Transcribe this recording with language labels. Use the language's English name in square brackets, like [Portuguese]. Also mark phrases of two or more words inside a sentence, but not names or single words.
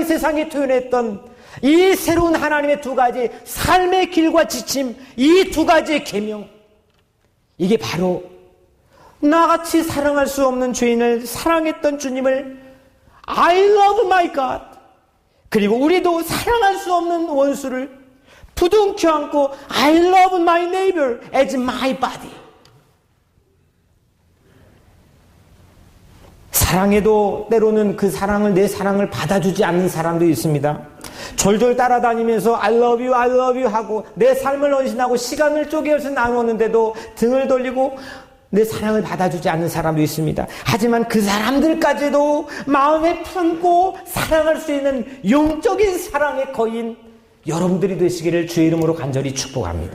[Korean] 세상에 표현했던 이 새로운 하나님의 두 가지 삶의 길과 지침, 이 두 가지의 계명, 이게 바로 나같이 사랑할 수 없는 죄인을 사랑했던 주님을 [English] I love my God, [Korean] 그리고 우리도 사랑할 수 없는 원수를 부둥켜 안고 [English] I love my neighbor as my body. [Korean] 사랑해도 때로는 그 사랑을, 내 사랑을 받아주지 않는 사람도 있습니다. 졸졸 따라다니면서 [English] I love you [Korean] 하고 내 삶을 헌신하고 시간을 쪼개서 나누었는데도 등을 돌리고 내 사랑을 받아주지 않는 사람도 있습니다. 하지만 그 사람들까지도 마음에 품고 사랑할 수 있는 영적인 사랑의 거인 여러분들이 되시기를 주의 이름으로 간절히 축복합니다.